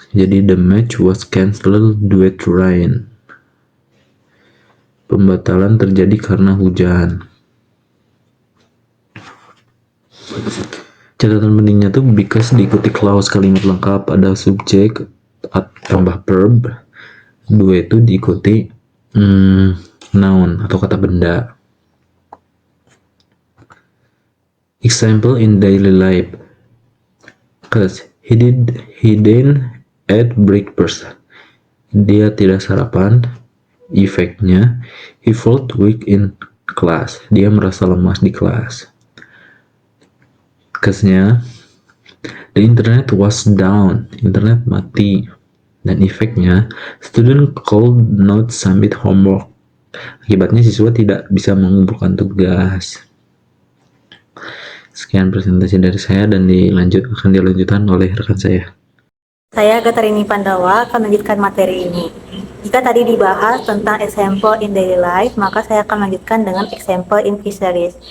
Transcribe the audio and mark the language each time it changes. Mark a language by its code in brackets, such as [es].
[id] Jadi [en] the match was cancelled due to rain. [id] Pembatalan terjadi karena hujan. Catatan pentingnya tuh because diikuti clause kalimat lengkap, ada subjek tambah verb. Dua itu diikuti noun atau kata benda. [en] Example in daily life. Cause he didn't eat breakfast. [id] Dia tidak sarapan. Efeknya, [en] he felt weak in class. [id] Dia merasa lemas di kelas. Cause-nya, [en] the internet was down. [id] Internet mati. Dan efeknya, [en] student could not submit homework. [id] Akibatnya siswa tidak bisa mengumpulkan tugas. Sekian presentasi dari saya dan akan dilanjutkan oleh rekan saya. Saya Gatarini Pandawa akan melanjutkan materi ini. Jika tadi dibahas tentang [en] example in daily life, [id] maka saya akan melanjutkan dengan [en] example in fisheries.